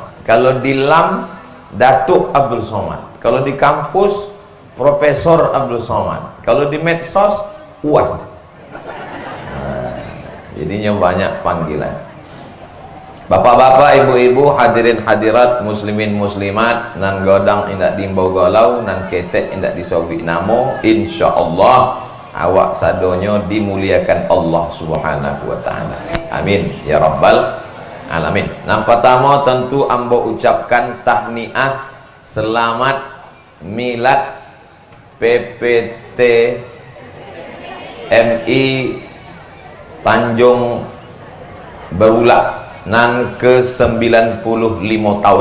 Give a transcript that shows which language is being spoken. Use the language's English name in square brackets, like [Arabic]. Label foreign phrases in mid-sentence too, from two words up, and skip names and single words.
[Indonesian] Kalau di LAM Datuk Abdul Somad. Kalau di kampus Profesor Abdul Somad. Kalau di medsos UAS. Nah, jadinya banyak panggilan. Bapak-bapak, ibu-ibu, hadirin hadirat, muslimin muslimat, [Minangkabau] nan godang indak diimbau galau, nan ketek indak disobi namo, insyaallah awak sadonyo dimuliakan Allah [Arabic] سبحانه وتعالى. آمين يا رب العالمين. [Indonesian] Yang pertama tentu ambo ucapkan tahniah selamat milad PPT MI Tanjung Berulah nan ke-95 tahun.